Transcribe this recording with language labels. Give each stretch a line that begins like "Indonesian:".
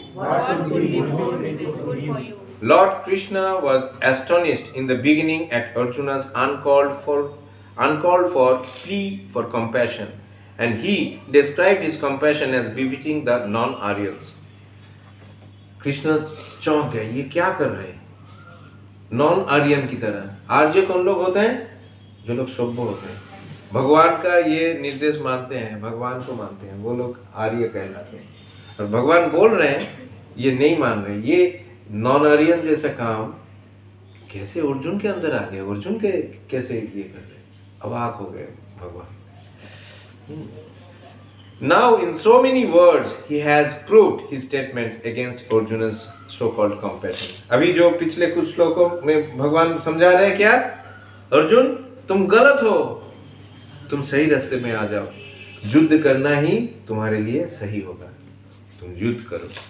English: What could be more painful for you? Lord Krishna was astonished in the beginning at Arjuna's uncalled for plea for compassion, and he described his compassion as befitting the non-Aryans.
Hindi: Krishna चौंक गए, ये क्या कर रहे हैं? Non Aryan की तरह। आर्य कौन लोग होते हैं? जो लोग सभ्य होते हैं, भगवान का ये निर्देश मानते हैं, भगवान को मानते हैं, वो लोग आर्य कहलाते हैं। और भगवान बोल रहे हैं, ये नहीं मान रहे। ये नॉन आर्यन जैसा काम कैसे अर्जुन के अंदर आ गया? अर्जुन के कैसे ये कर रहे? अवाक हो गए भगवान।
English: Now in so many words he has proved his statements against Arjuna's so-called compassion.
Hindi: अभी जो पिछले कुछ श्लोकों में भगवान समझा रहे हैं क्या? अर्जुन तुम गलत हो, तुम सही रास्ते में आ जाओ, युद्ध करना ही तुम्हारे लिए सही होगा, तुम युद्ध करो।